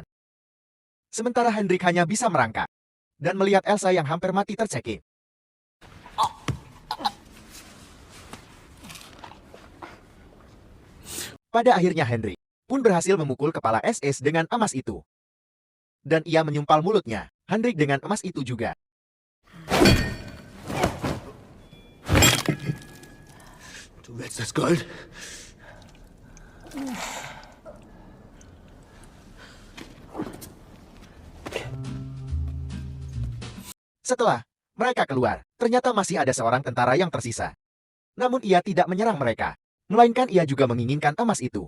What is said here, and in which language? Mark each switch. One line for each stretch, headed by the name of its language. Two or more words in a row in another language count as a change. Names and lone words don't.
Indonesian: Sementara Hendrik hanya bisa merangkak dan melihat Elsa yang hampir mati tercekik. Pada akhirnya Hendrik pun berhasil memukul kepala SS dengan emas itu. Dan ia menyumpal mulutnya, Hendrik dengan emas itu juga.
German: Du willst das Gold?
Indonesian: Setelah mereka keluar, ternyata masih ada seorang tentara yang tersisa. Namun ia tidak menyerang mereka, melainkan ia juga menginginkan emas itu.